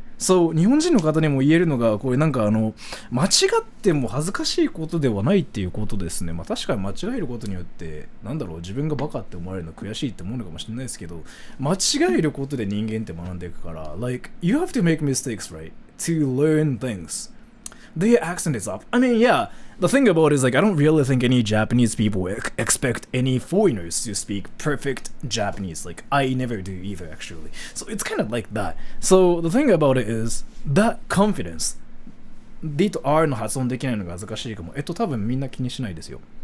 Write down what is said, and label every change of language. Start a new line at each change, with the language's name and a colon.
Japanese: So 日本人の方にも言えるのがこれなんか間違っても恥ずかしいことではないっていうことですね。まあ確かに間違えることによってなんだろう自分がバカって思われるの悔しいって思うのかもしれないですけど間違えることで人間って学んでいくから
English: like you have to make mistakes, right? To learn things. Their accent is up. I mean, yeah, the thing about it is like I don't really think any Japanese people expect any foreigners to speak perfect Japanese. Like I never do either, actually. So it's kind of like that. So the thing about it is that confidence.
Japanese: D と R の発音できないのが恥ずかしいかも。多分みんな気にしないですよ。